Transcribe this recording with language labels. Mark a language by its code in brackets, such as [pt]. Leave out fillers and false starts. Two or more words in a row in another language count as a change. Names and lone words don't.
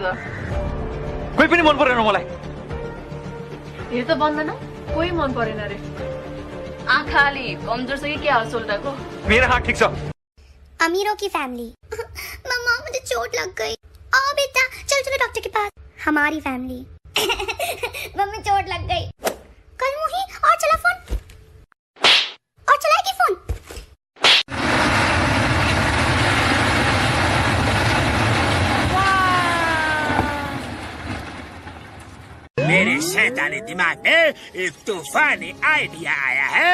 [ne] कोही पनि मन परेन मलाई। हेर त भन्दैन कोही मन परेन रे। आँखा अलि कमजोर छ कि के हाल सोल्टाको? मेरो हात ठिक छ। [hi] अमीरों की फैमिली। मम्मा मुझे चोट लग गई। आओ बेटा चल चलो डॉक्टर के पास। हमारी फैमिली। मम्मी चोट लग गई। कल मुही और चला फोन और चलाएगी फोन। मेरे शैतानी दिमाग में एक तूफानी आइडिया आया है।